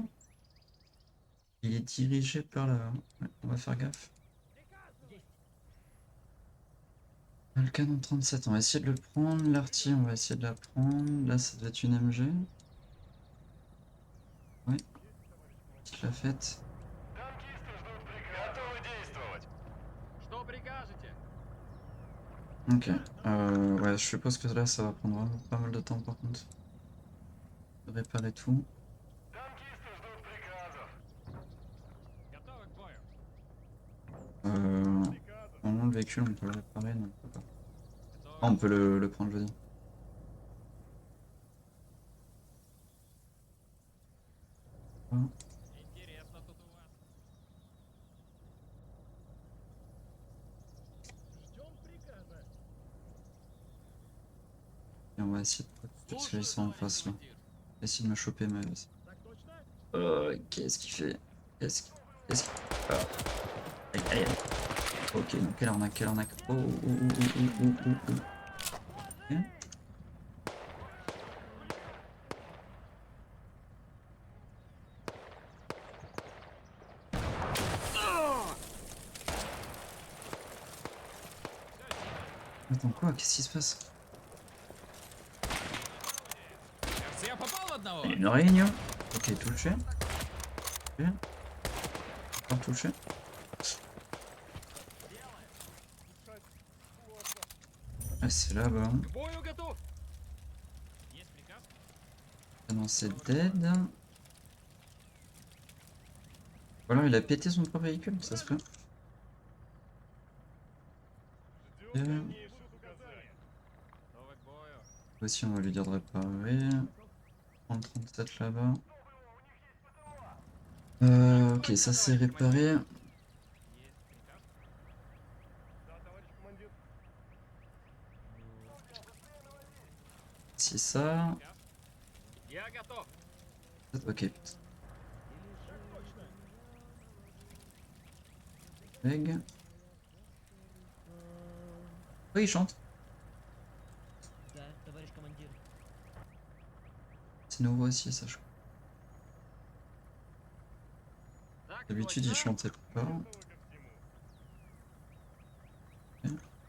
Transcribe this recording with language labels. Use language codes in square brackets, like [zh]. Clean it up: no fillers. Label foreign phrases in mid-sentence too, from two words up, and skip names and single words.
[fr] Il est dirigé par là. Ouais, on va faire gaffe. Le canon 37, on va essayer de le prendre. L'artillerie, on va essayer de la prendre. Là, ça doit être une MG. Ouais, je l'ai faite. [ru] Что прикажете? [fr] Ok. Ouais, je suppose que là, ça va prendre vraiment pas mal de temps par contre. De réparer tout. [ru] Готовы к бою. [fr] Normalement, le véhicule, on peut le réparer. Non, on peut pas. [ru] Готовы. [fr] Ah, on peut le prendre, je veux dire. Voilà. [ru] Интересно тут у вас. Ждем приказа. [fr] Et on va essayer de protéger ceux qui sont en face là. [ru] командир. [fr] Essayer de me choper, mais vas-y. [ru] Так точно? [fr] Qu'est-ce qu'il fait? Qu'est-ce qu'il... Ah. Aïe, aïe, aïe. Ok, donc quelle arnaque, quelle arnaque. Oh, oh, oh, oh, oh, oh, oh, oh. Ok. Attends, quoi? Qu'est-ce qui se passe? [ru] Кажется, я попал в одного. [fr] Il y a une réunion. Ok, touché. Touché. Encore touché. Ah, c'est là-bas. [ru] К бою готов. Есть приказ? [fr] Ah non, c'est dead. Ou alors il a pété son propre véhicule, ça se peut. [ru] Ждем дальнейших указаний. Готовы к бою. [fr] Aussi, on va lui dire de réparer. Prendre 37 là-bas. Ok, ça c'est réparé. [ru] Есть приказ? Да, товарищ командир. [fr] Si ça. [ru] Я готов. [fr] Ok. Reg. Oui, il chante. [ru] Да, товарищ командир. [fr] C'est nouveau aussi, ça, je crois. [ru] Так [fr] D'habitude, il [ru] точно. [fr] chantait pas. [ru] Готовы ко всему.